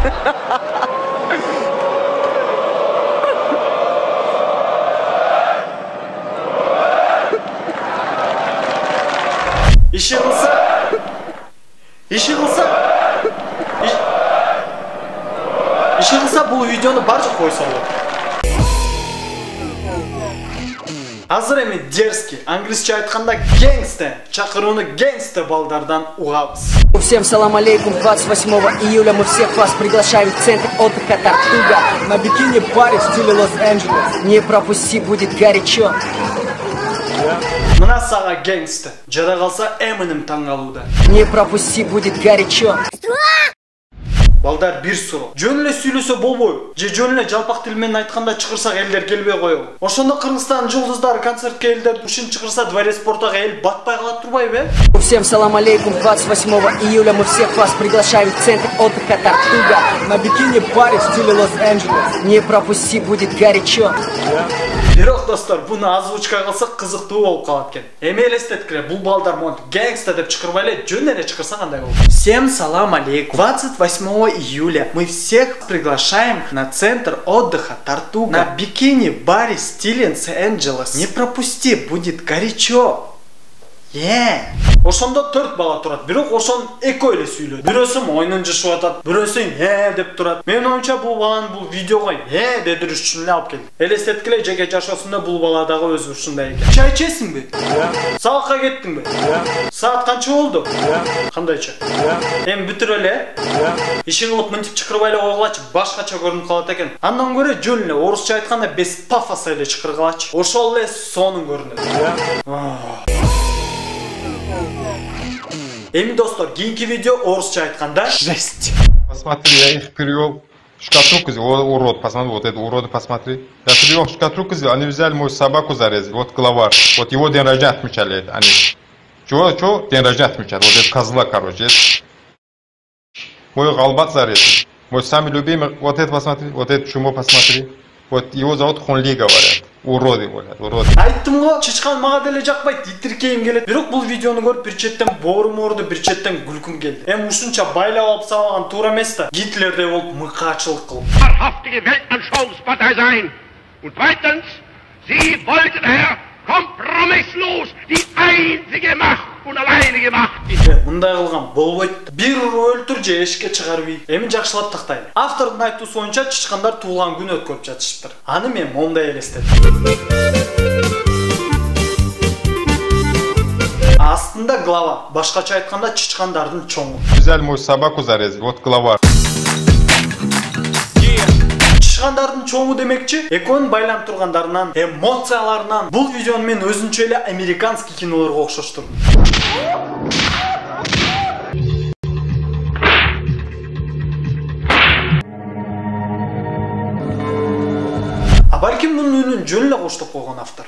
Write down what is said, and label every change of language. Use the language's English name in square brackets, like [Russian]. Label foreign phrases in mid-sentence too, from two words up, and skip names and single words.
[Kyrgyz] Иши кылса бул видеону бар жок койсо болот. Азыр эми дерзкий, англисче айтканда гангста, чакырууну гангста балдардан угабыз. [Russian] Всем [Arabic] سلام عليكم, [Russian] 28 июля мы всех вас приглашаем в центр отдыха Тартуга на бикини-баре в стиле Лос-Анджелес. Не пропусти, будет горячо. [Kyrgyz] Мына сага гангста, жада калса Эминем таң калууда. [Russian] Не пропусти, будет горячо. [Kyrgyz] Балдар бир суроо. Жөн эле сүйлөсө болбойбу? Же жөн эле жалпак тил менен айтканда чакырсак элдер келбей коебу? Ошондо Кыргызстан жулдуздары концертке элдер ушин чакырса [Russian] дворец спортага [Kyrgyz] эл батпай калат турбайбы? [Russian] Всем [Arabic] سلام عليكم, [Russian] 28 июля мы всех вас приглашаем в центр отдыха Тартуга на бикини-баре в стиле Лос-Анджелес. Не пропусти, будет горячо. [Kyrgyz] Бирок достор, буну озвучка кылсак кызыктуу болуп калат экен. Эми элестеткиле, бул балдар монтип гэнгста деп чакырбай эле жөн эле чакырса кандай болот? [Russian] Всем [Arabic] سلام عليكم. [Russian] 28 июля мы всех приглашаем на центр отдыха Тартуга на бикини-баре стиле Лос-Анджелес. Не пропусти, будет горячо. [Kyrgyz] Ошондо 4 бала турат, бирок ошон экөө эле сүйлөйт. Бирөөсү ойнун жашып атат, бирөөсү деп турат. Менин оюмча бул баланы бул видеого дедириш үчүн эле алып келдим. Элестеткиле, жеке жашоосунда бул бала дагы өзү ушундай экен. Чай ичесиңби? Сабакка кеттиңби? Саат канча болду? Кандайча? Эми бүтүрө эле? Ишин кылып мынтип чакырбай эле койгулачы, башкача көрүнүп калат экен. Андан көрө жөн эле орусча айтканда [Russian] без пафоса [Kyrgyz] эле чакыргылачы. Ошол эле сонун көрүнөт. Эми достор, кийинки видео орусча айтканда жесть. [Russian] Посмотри, я их перевел в шкатулку, урод, посмотри, вот это уроды, посмотри. Я перевел в шкатулку, они взяли мою собаку зарезали, вот главарь, вот его день рождения отмечали они. Чего? День рождения отмечали, вот это козла, короче. Мой галбат зарезали, мой самый любимый, вот это посмотри, вот это чумо посмотри. Вот его зовут Хунли, говорят. Уроды, говорят, уроды. [Kyrgyz] Айттым го, чычкан мага деле жакпайт, итиркейим келет. Бирок бул видеону көрүп бир четтен боорум ооруду, бир четтен күлкүм келди. Эми ушунча байлап алып сабаган туура эмес да. Гитлердей болуп мыкаачылык кылып. [German] Wahrhaftige Weltanschauungspartei sein. Und zweitens, Sie wollten, Herr, kompromisslos die einzige Macht und alleinige Macht. [Kyrgyz] Мындай кылган болбойт. Бир өлтүр же эшикке чыгарып үй. Эми жакшылап тактайлы. Автордун айтуусу боюнча чычкандар туулган күн өткөрүп жатышыптыр. Аны мен мондай элестеттим. Астында глава, башкача айтканда чычкандардын чоңу. [Russian] Взяли мою собаку зарезали, вот глава. [Kyrgyz] Чычкандардын чоңу демекчи, экөөнүн байланып тургандарынан, эмоцияларынан бул видеону мен өзүнчө эле американский кинолорго окшоштурдум. Балким мунун үнүн жөн эле коштоп койгон автор.